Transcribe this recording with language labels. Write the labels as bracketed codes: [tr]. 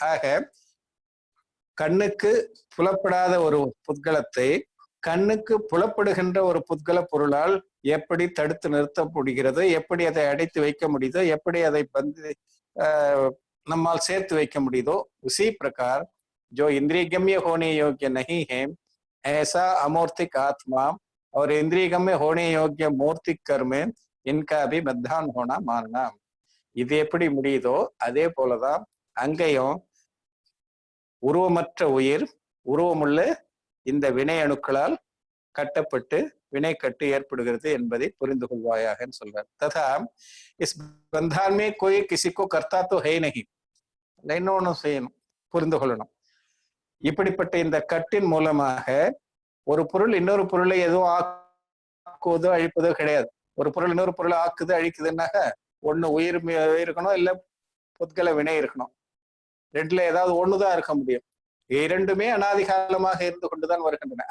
[ta] ஆக கண்ணுக்கு புலப்படாத ஒரு புத்கலத்தை கண்ணுக்கு புலப்படுகின்ற ஒரு புத்கல பொருளால் எப்படி தடுத்து நிறுத்த முடிகிறதோ, எப்படி அதை அடைத்து வைக்க முடியுதோ, எப்படி அதை நம்மால் சேர்த்து வைக்க முடியுதோ, [hi] उसी प्रकार जो इंद्रिय गम्य होने योग्य नहीं है ऐसा अमूर्तिक आत्मा और इंद्रिय गम्य होने योग्य मूर्तिक कर्म इनका भी बंधन होना मानना. [ta] இது எப்படி முடியுதோ அதே போலதான் அங்கேயும் உருவமற்ற உயிர் உருவமுள்ள இந்த வினை அணுக்களால் கட்டப்பட்டு வினை கட்டு ஏற்படுகிறது என்பதை புரிந்து கொள்வாயாக சொல்றார். [hi] ததா இஸ் बंधन में कोई किसी को करता तो है नहीं. [ta] இன்னொன்னு செய்யணும், புரிந்து கொள்ளணும். இப்படிப்பட்ட இந்த கட்டின் மூலமாக ஒரு பொருள் இன்னொரு பொருளை எதுவும் ஆக்குவதோ அழிப்பதோ கிடையாது. ஒரு பொருள் இன்னொரு பொருளை ஆக்குது அழிக்குதுன்னாக்க ஒண்ணு உயிர் இருக்கணும், இல்ல புத்கல வினை இருக்கணும். ரெண்டுல ஏதாவது ஒண்ணுதான் இருக்க முடியும். இரண்டுமே அனாதிகாலமாக இருந்து கொண்டுதான் வருகின்றன.